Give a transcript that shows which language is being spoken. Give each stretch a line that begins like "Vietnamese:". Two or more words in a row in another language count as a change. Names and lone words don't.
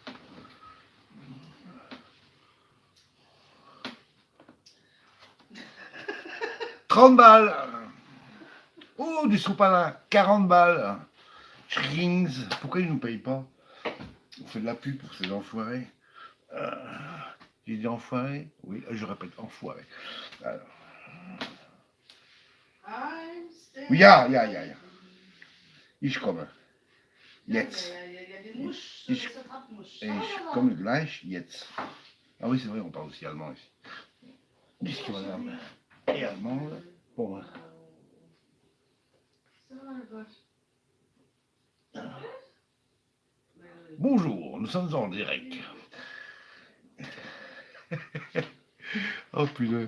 French: « 30 balles. Oh, du sopalin. 40 balles. Schrings. Pourquoi ils ne nous payent pas? On fait de la pub pour ces enfoirés. J'ai dit enfoiré? Oui, je répète, enfoiré. Alors.
German: Ja. Ich komme. Jetzt. Ich komme gleich, jetzt.
French: Ah oui, c'est vrai, on parle aussi allemand ici. Puisque madame est allemande, bon. Bonjour, nous sommes en direct. Oh putain.